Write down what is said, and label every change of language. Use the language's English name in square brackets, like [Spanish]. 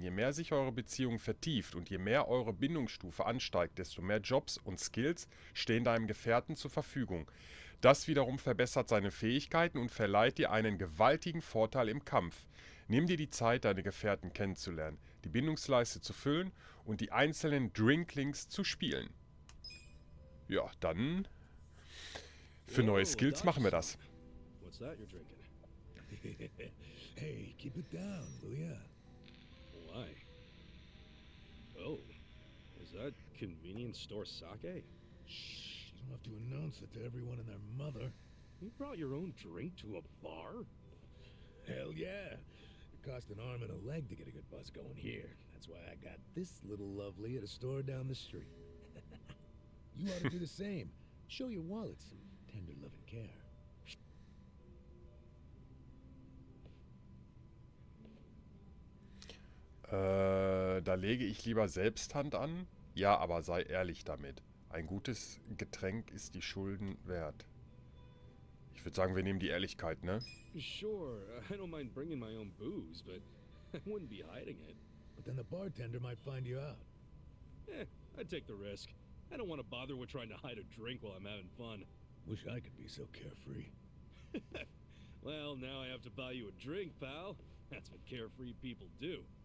[German] Je mehr sich eure Beziehung vertieft und je mehr eure Bindungsstufe ansteigt, desto mehr Jobs und Skills stehen deinem Gefährten zur Verfügung. Das wiederum verbessert seine Fähigkeiten und verleiht dir einen gewaltigen Vorteil im Kampf. Nimm dir die Zeit, deine Gefährten kennenzulernen, die Bindungsleiste zu füllen und die einzelnen Drinklinks zu spielen. Ja, dann für neue Whoa, Skills machen wir das. [English] What's that you're drinking? hey, keep it down, will ya? Why? Oh, is that convenience store sake? Shh, you don't have to announce it to everyone and their mother. You brought your own drink to a bar? Hell yeah. It cost an arm and a leg to get a good buzz going here. That's why I got this little lovely at a store down the street. You ought to do the same. Show your wallet some tender love and care. [German] Da lege ich lieber selbst Hand an. Ja, aber sei ehrlich damit. Ein gutes Getränk ist die Schulden wert. Ich würde sagen, wir nehmen die Ehrlichkeit, ne? [English] Sure, I don't mind bringing my own booze, but I wouldn't be hiding it. But then the bartender might find you out. I'd take the risk. I don't want to bother with trying to hide a drink while I'm having fun. Wish I could be so carefree. Well, now I have to buy you a drink, pal. That's what carefree people do.